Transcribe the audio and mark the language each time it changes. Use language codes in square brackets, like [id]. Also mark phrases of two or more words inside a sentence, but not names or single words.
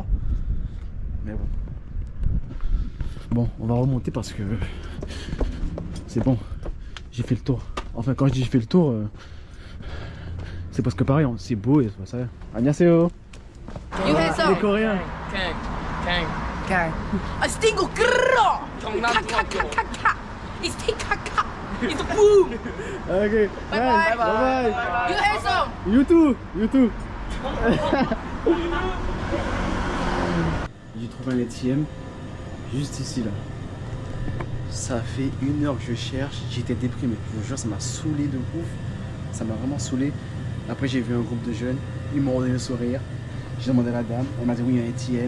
[fr] Mais bon. Bon, on va remonter parce que c'est bon. J'ai fait le tour. Enfin, quand je dis j'ai fait le tour, c'est parce que pareil, c'est beau et c'est pas ça. 안녕하세요. Les Coréens. 강. 아 스팅고 끌어. 카카카카카. [en] It's tikaka. It's boom. Ok. Bye bye. Bye. You handsome. You too. [fr] J'ai trouvé un ATM juste ici là. Ça fait 1 heure que je cherche, j'étais déprimé, je vous jure, ça m'a saoulé de ouf. Ça m'a vraiment saoulé. Après j'ai vu un groupe de jeunes, ils m'ont donné le sourire. J'ai demandé à la dame, elle m'a dit oui, il y a un ATM.